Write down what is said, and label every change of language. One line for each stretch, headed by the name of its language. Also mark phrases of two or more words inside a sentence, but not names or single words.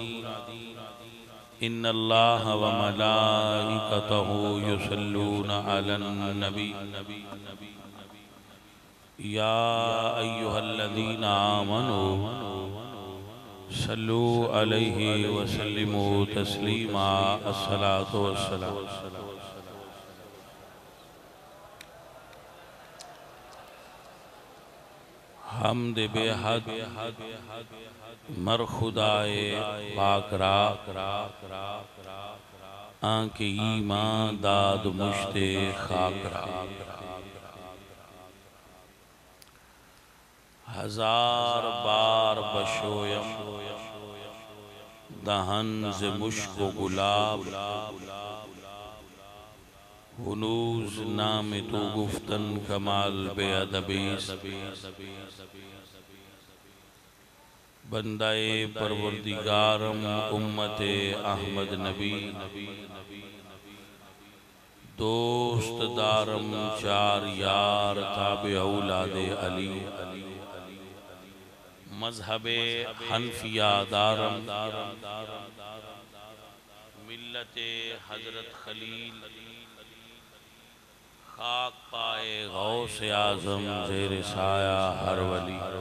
Arabic: إن الله وملائكته يصلون على النبي يا أيها الذين آمنوا صلوا عليه وسلموا تسليما الصلاة والسلام
Persian: حمد بے حد مر خدائے پاک را آنکھ ایمان داد مشت خاک را ہزار بار بشویم دہن ز مشک و گلاب ہنوز نام تو گفتن کمال بے ادبیس بندہ پروردگارم امت احمد نبی دوست دارم چار یار تابع اولاد علی مذہب حنفیہ دارم ملت حضرت خلیل خاک پائے غوث اعظم زیر سایہ ہر ولی